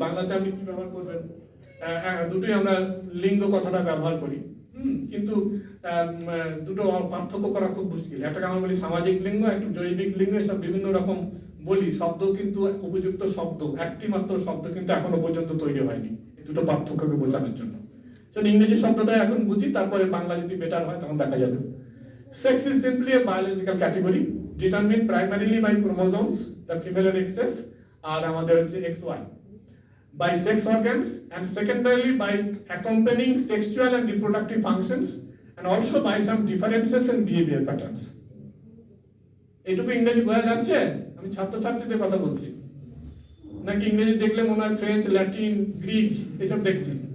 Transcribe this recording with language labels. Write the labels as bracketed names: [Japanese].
[Bangla] বাংলাতে আপনি কি ব্যবহার করবেন? দুটোই আমরা লিঙ্গ কথাটা ব্যবহার করি, কিন্তু দুটো পার্থক্য করা খুব মুশকিল। একটা আমরা বলি সামাজিক লিঙ্গ, একটা জৈবিক লিঙ্গ, এসব বিভিন্ন রকম বলি। শব্দ কিন্তু উপযুক্ত শব্দ, একটি মাত্র শব্দ কিন্তু এখনো পর্যন্ত তৈরি হয়নি এই দুটো পার্থক্যকে বোঝানোর জন্য। ইংরেজি শব্দটা এখন বুঝি, তারপরে বাংলা যদি বেটার হয় তখন দেখা যাবে। [English] Sex is simply a biological category determined primarily by chromosomes, the female XS [Bangla] আর আমাদের হচ্ছে [English] XY, by sex organs, and secondarily by accompanying sexual and reproductive functions, and also by some differences in behavior patterns. [Bangla] এইটুকু ইংরেজি বোঝা যাচ্ছে? আমি ছাত্রছাত্রীদের কথা বলছি, নাকি ইংরেজি দেখলে মনে হয় ফ্রেঞ্চ, ল্যাটিন, গ্রিক এসব দেখছি?